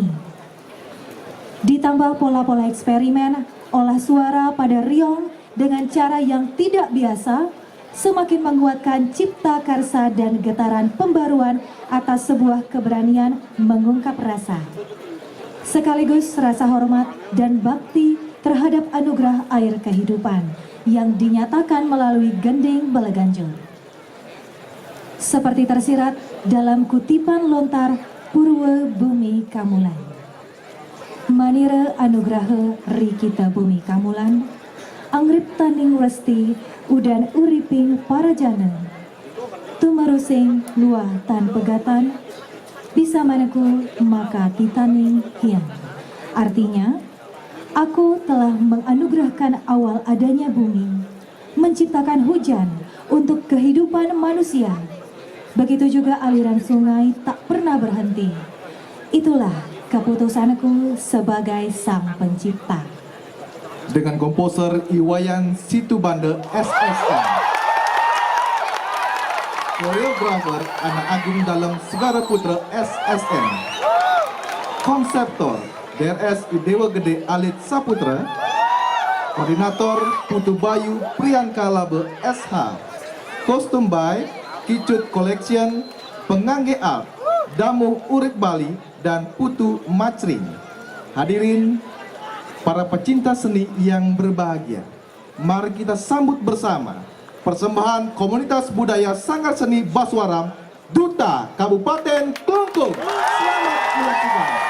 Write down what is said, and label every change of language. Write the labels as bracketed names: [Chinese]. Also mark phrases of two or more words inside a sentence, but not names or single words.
[Indonesian] Ditambah pola-pola eksperimen, olah suara pada riong dengan cara yang tidak biasa, semakin menguatkan cipta karsa dan getaran pembaruan atas sebuah keberanian mengungkap rasa. Sekaligus rasa hormat dan bakti terhadap anugerah air kehidupan yang dinyatakan melalui gending belaganjur. Seperti tersirat dalam kutipan lontar Purwa Bumi Kamulan. [Kawi] Manira anugraha rikita bumi kamulan, angrip tanding resti udan uriping para jana. Tumarusing luah tan pegatan, bisa manaku maka titaning hiang. [Indonesian] Artinya, aku telah menganugerahkan awal adanya bumi, menciptakan hujan untuk kehidupan manusia. Begitu juga aliran sungai tak pernah berhenti. Itulah keputusanku sebagai sang pencipta. Dengan komposer Iwayan Situbanda SSN, koreografer Anak Agung dalam Segara Putra SSN, konseptor DRS Dewa Gede Alit Saputra, koordinator Putu Bayu Priyanka Labe SH, kostum by Kicut Collection, pengangge art Damu Urip Bali dan Putu Macring. Hadirin para pecinta seni yang berbahagia, mari kita sambut bersama persembahan komunitas budaya Sanggar Seni Baswaram, Duta Kabupaten Klungkung. Selamat menyaksikan.